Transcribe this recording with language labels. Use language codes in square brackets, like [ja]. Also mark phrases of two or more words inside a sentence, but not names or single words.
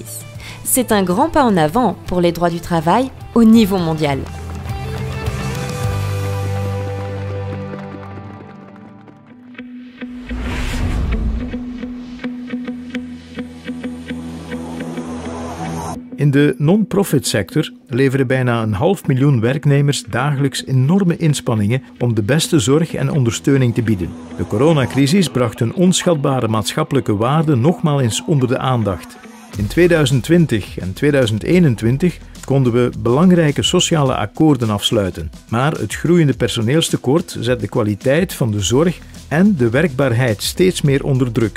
[fr] C'est un grand pas en avant pour les droits du travail au niveau mondial. [nl] In de non-profit sector leveren bijna 500.000 werknemers dagelijks enorme inspanningen om de beste zorg en ondersteuning te bieden. De coronacrisis bracht hun onschatbare maatschappelijke waarde nogmaals eens onder de aandacht. In 2020 en 2021 konden we belangrijke sociale akkoorden afsluiten, maar het groeiende personeelstekort zet de kwaliteit van de zorg en de werkbaarheid steeds meer onder druk.